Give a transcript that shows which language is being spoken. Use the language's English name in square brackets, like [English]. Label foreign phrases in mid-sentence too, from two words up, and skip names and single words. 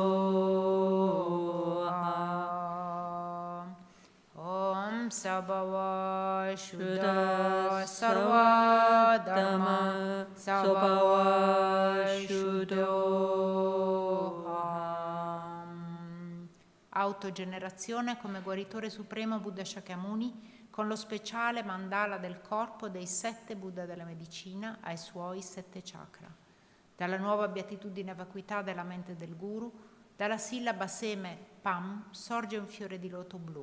[Sanskrit] Soha Om Sabhava Shuddha Sarva Dhamma Sabhava Shuddhoham. [Italian] Autogenerazione come guaritore supremo Buddha Shakyamuni con lo speciale mandala del corpo dei 7 Buddha della medicina ai suoi 7 chakra. Dalla nuova beatitudine vacuità della mente del Guru, dalla sillaba seme Pam sorge un fiore di loto blu.